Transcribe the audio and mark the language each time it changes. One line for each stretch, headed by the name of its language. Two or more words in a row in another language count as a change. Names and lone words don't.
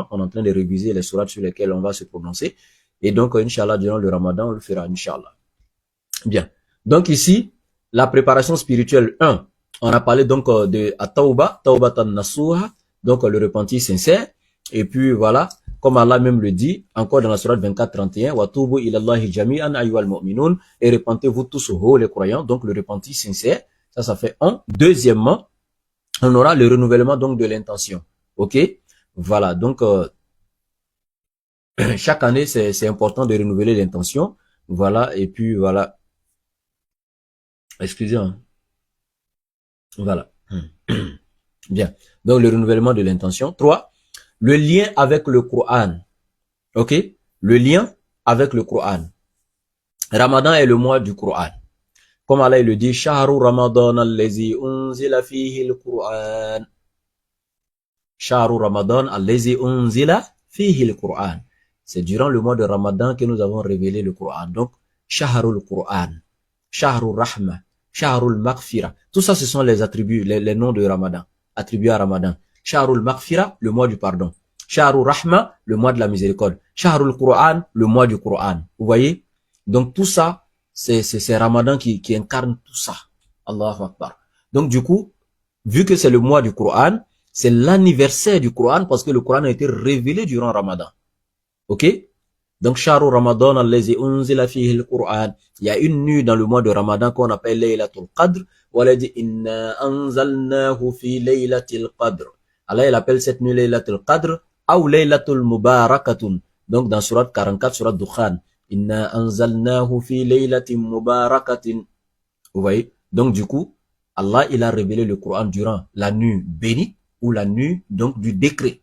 French: On est en train de réviser les sourates sur lesquelles on va se prononcer. Et donc, Inch'Allah, durant le Ramadan, on le fera, Inch'Allah. Bien. Donc ici, la préparation spirituelle 1. On a parlé donc de At-Tawba,
Arabic: توبة نصوحا,
French: donc le repentir sincère. Et puis voilà, comme Allah même le dit, encore dans la sourate 24-31,
Arabic: وتوبوا إلى الله جميعا أيها المؤمنون,
French: et repentez-vous tous les croyants, donc le repentir sincère. Ça fait 1. Deuxièmement, on aura le renouvellement donc de l'intention. Ok? Voilà, donc chaque année, c'est important de renouveler l'intention. Voilà, et puis voilà. Excusez-moi. Voilà. Bien. Donc, le renouvellement de l'intention. 3. Le lien avec le Coran. Ok? Le lien avec le Coran. Ramadan est le mois du Coran. Comme Allah le dit,
Arabic: شهر رمضان الذي أنزل فيه القرآن. شهر رمضان الذي أنزل فيه القرآن.
French: C'est durant le mois de Ramadan que nous avons révélé le Coran. Donc,
Arabic: شهر القرآن. شهر الرحمة. شهر المغفرة.
French: Tout ça, ce sont les attributs, les noms de Ramadan, attribués à Ramadan.
Arabic: شهر المغفرة,
French: le mois du pardon.
Arabic: شهر الرحمة,
French: le mois de la miséricorde.
Arabic: شهر القرآن,
French: le mois du Quran. Vous voyez? Donc tout ça, c'est Ramadan qui incarne tout ça.
Arabic: الله أكبر.
French: Donc du coup, vu que c'est le mois du Quran, c'est l'anniversaire du Quran parce que le Quran a été révélé durant Ramadan. Ok? Donc,
Arabic: شهر رمضان الذي أنزل فيه القرآن.
French: Il y a une nuit dans le mois de Ramadan qu'on appelle
Arabic: ليلة القدر.
French: Voilà, dit,
Arabic: إنا أنزلناه في ليلة القدر.
French: Allah, il appelle cette nuit
Arabic: ليلة القدر,
French: ou
Arabic: ليلة المباركة.
French: Donc, dans surat 44, surat Dukhan.
Arabic: إنا أنزلناه في ليلة مباركة.
French: Vous voyez? Donc, du coup, Allah, il a révélé le Coran durant la nuit bénie, ou la nuit, donc, du décret.